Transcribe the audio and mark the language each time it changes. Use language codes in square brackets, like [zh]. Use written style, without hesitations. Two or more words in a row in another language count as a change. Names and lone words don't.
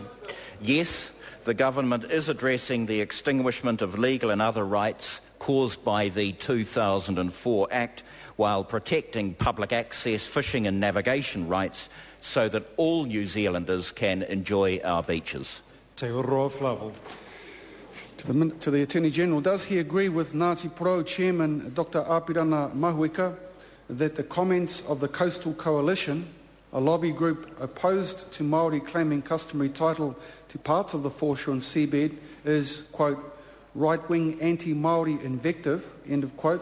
[en] Yes, the government is addressing the extinguishment of legal and other rights caused by the 2004 Act while protecting public access, fishing and navigation rights so that all New Zealanders can enjoy our beaches. Te oroa Flavel. To the Attorney-General, does he agree with Ngāti Porou Chairman Dr Apirana Mahuika that the comments of the Coastal Coalition, a lobby group opposed to Māori claiming customary title to parts of the foreshore and seabed, is, quote, right-wing anti-Māori invective, end of quote?